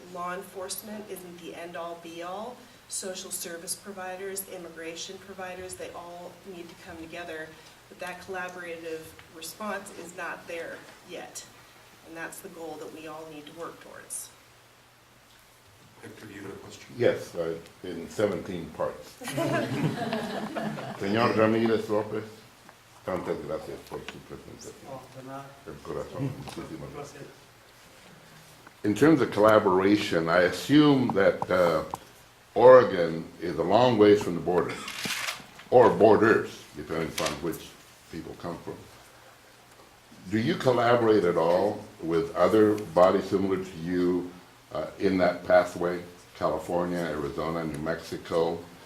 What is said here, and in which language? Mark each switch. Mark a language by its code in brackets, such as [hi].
[en] Law enforcement isn't the end-all be-all. Social service providers, immigration providers, they all need to come together, but that collaborative response is not there yet. And that's the goal that we all need to work towards. Hector, you had a question? Yes, in 17 parts. [es] Señor Ramírez López, tantas gracias por su presentación. El corazón, muchísimas gracias. [en] In terms of collaboration, I assume that Oregon is a long ways from the border, or borders, depending on which people come from. Do you collaborate at all with other bodies similar to you in that pathway, California, Arizona, New Mexico?